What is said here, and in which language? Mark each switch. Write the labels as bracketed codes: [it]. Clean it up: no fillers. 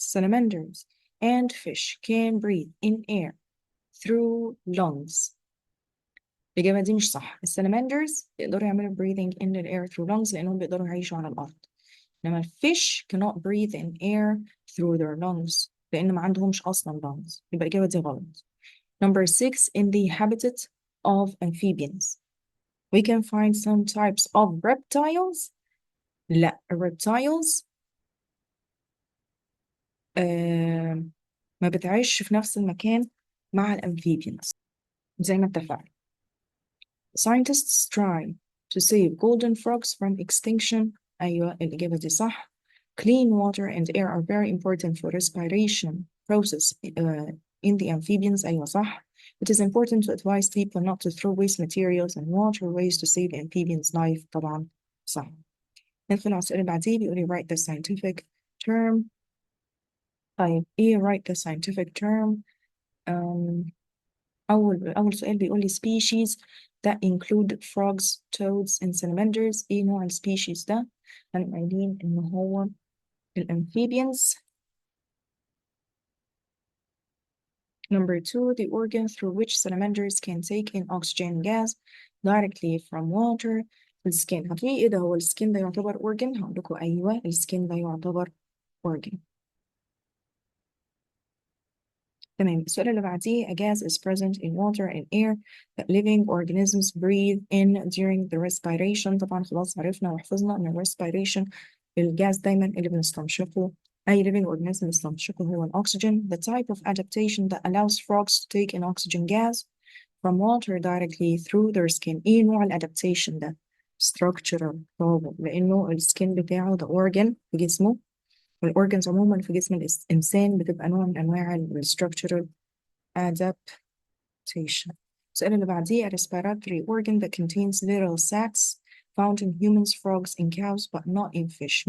[en] Salamanders and fish can breathe in air through lungs. [ar] الإجابة دي مش صح. السلماندرز يقدروا يعملوا [en] breathing in the air through lungs [ar] لأنهم بيقدروا يعيشوا على الأرض. [en] إنما الفيش cannot breathe in air through their lungs [ar] لأن ما عندهمش أصلا [en] lungs. [ar] يبقى الإجابة دي غلط. [en] Number 6, in the habitat of amphibians we can find some types of reptiles. [ar] لا، reptiles ما بتعيش في نفس المكان مع الأمفيبيانز زي ما اتفقنا. [en] Scientists try to save golden frogs from extinction. [ar] أيوة الإجابة دي صح. [en] Clean water and air are very important for respiration process in the amphibians. [ar] أيوة صح. [en] It is important to advise people not to throw waste materials and waterways to save the amphibians' life. [ar] طبعا صح. ندخل على السؤال اللي بعديه بيقول لي [en] write the scientific term. طيب إيه write the scientific term؟ [ar] أول سؤال بيقول لي [en] species that include frogs, toads and salamanders. [ar] إيه نوع السبيشيز ده؟ هنبقى قايلين إن هو الأمفيبيانز. [en] Number 2, the organ through which salamanders can take in oxygen gas directly from water. [ar] السكين. هتقولي إيه ده، هو السكين ده يعتبر organ؟ هقول لكم أيوه السكين ده يعتبر organ. تمام. [en] السؤال اللي بعديه a gas is present in water and air that living organisms breathe in during the respiration. [ar] طبعا خلاص عرفنا وحفظنا ان respiration الجاز دايما اللي بنستنشقه أي [en] living organism [ar] يستنشقه هو الأكسجين. [en] The type of adaptation that allows frogs to take in oxygen gas from water directly through their skin. [ar] إيه نوع الادابتيشن ده؟ structural. برافو، لأنه السكين بتاعه ده organ في جسمه، والأورجنز عموما في جسم الإنسان بتبقى نوع من أنواع structural adaptation. السؤال اللي بعديه: [en] a respiratory organ that contains little sacs found in humans, frogs, and cows but not in fish.